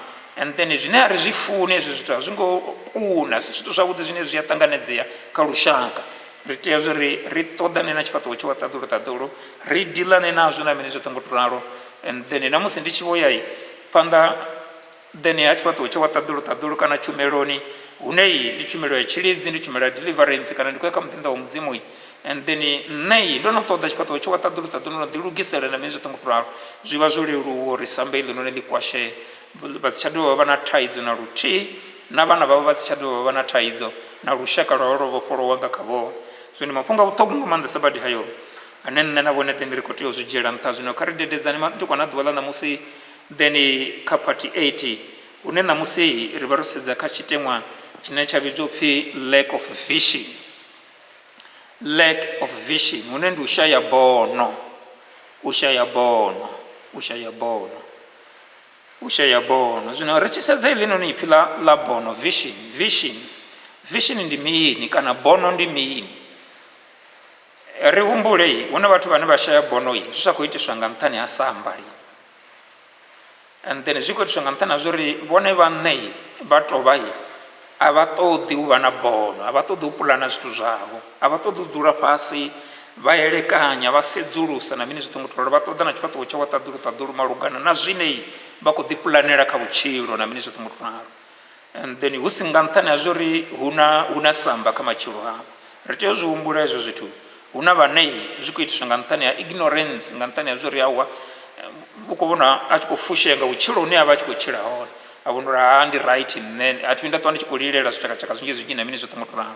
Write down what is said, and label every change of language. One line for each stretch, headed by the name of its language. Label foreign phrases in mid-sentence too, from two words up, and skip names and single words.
English: And then
Venda: zwine a ri zwi funi hezwi zwithu a zwi ngo kuna, si zwithu zwavhuḓi zwine zwi a ṱanganedzea kha lushaka. Ri tea zwori ri ṱoḓane na tshifhaṱuwo tsho wa ṱaḓulu, ri dilane nazwo na mini zwoṱhe ngo to ralo.
English: And then
Venda: namusi ndi tshi vho ya phanḓa then ha tshifhaṱuwo tsho wa ṱaḓulu kana tshumeloni hune ndi tshumelo ya tshilidzi, ndi tshumelo ya deliverance kana ndi khou ya kha muḓinḓa wa mudzimu.
English: And then
Venda: nṋe ndo no ṱoḓa tshifhaṱuwo tsho wa ṱaḓulu no ḓilugisela na mini zwoṱhe ngo to ralo. Zwi vha zwo leluwa uri sambe iḽinoni ḽi kwashe, vha si tsha dovha vha na thaidzo na luthihi, na vhana vhavho vha si tsha dovha vha na thaidzo, na lushaka lwavho lwo vhofholowa nga kha vhone. Zwino mafhungo a vhuṱhogwa nga maanḓesa badi hayo ane nṋe na vhone then ri khou tea u zwi dzhiela nṱha. Zwino kha ri dededzane madekwana na ḓuvha ḽa ṋamusi then kha part 8 hune ṋamusi ri vha ro sedza kha tshiteṅwa tshine tsha vhidzwa u pfhi
English: lack of vision. Lack of vision
Venda: hune ndi u shaya bono, u shaya bono. Zwino ri tshi sedza iḽinoni ipfhi ḽa bono, vision ndi mini kana bono ndi mini? Ri humbule hu na vhathu vhane vha shaya bono zwi sa khou itiswa nga nṱhani ha samba lini,
English: and then
Venda: zwi khou itiswa nga nṱhani ha zwori vhone vhaṋe vha tou vha a vha ṱoḓi u vha na bono, a vha ṱoḓi u puḽana zwithu zwavho, a vha ṱoḓi u dzula fhasi vha elekanya vha sedzulusa na mini zwoṱhe ngo to ralo. Vha ṱoḓa na tshifhaṱuwo tsha wa ṱaḓulu malugana na zwine vha khou ḓi puḽanela kha vhutshilo na mini zwoṱhe ngo to ralo.
English: And then
Venda: hu si nga nṱhani ha zwori hu na samba kha matshilo havho. Ri tea u zwi humbula hezwo zwithu. Hu na vhane zwi khou itiswa nga nṱhani ha ignorance, nga nṱhani ha zwori awa u khou vhona a tshi khou fushea nga vhutshilo hune a vha a tshi khou tshila hone, a vhona uri ndi right nṋe a thi vhi nda ṱwa ndi tshi khou lilela zwitshakatshaka zwinzhi na mini zwoṱhe ngo to ralo.